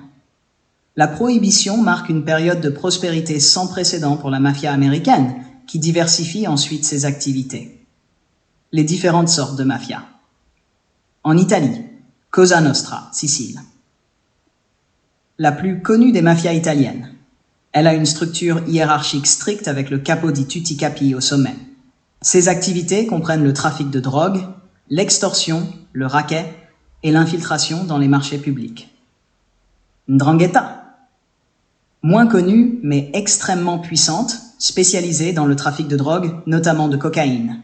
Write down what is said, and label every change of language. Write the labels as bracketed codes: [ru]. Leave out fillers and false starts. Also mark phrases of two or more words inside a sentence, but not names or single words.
[fr] La Prohibition marque une période de prospérité sans précédent pour la mafia américaine, qui diversifie ensuite ses activités. Les différentes sortes de mafia. En Italie, Cosa Nostra, Sicile. La plus connue des mafias italiennes. Elle a une structure hiérarchique stricte avec le [it] capo di tutti capi [fr] au sommet. Ses activités comprennent le trafic de drogue, l'extorsion, le racket et l'infiltration dans les marchés publics. 'Ndrangheta. Moins connue, mais extrêmement puissante, spécialisée dans le trafic de drogue, notamment de cocaïne.